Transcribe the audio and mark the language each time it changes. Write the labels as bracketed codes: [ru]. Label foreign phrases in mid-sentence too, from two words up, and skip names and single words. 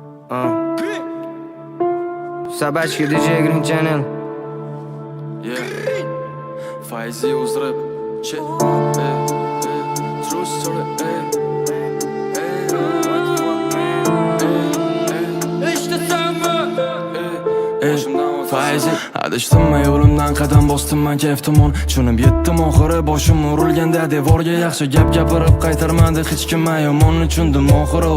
[en] А. Собачка D J Green Channel. Yeah. Fayzi Uzrib. Che. Eh, eh. True story, eh. Eh, eh. Eh, eh. Eh, eh. Fayzi. [uz] Adashdim, yo'limdan qadam bosdim men kayf tomon. Tushunib yetdim oxiri boshim urilganda devorga. Yaxshi gap gapirib qaytarmadi hech kim men yomonni tushundim oxiri.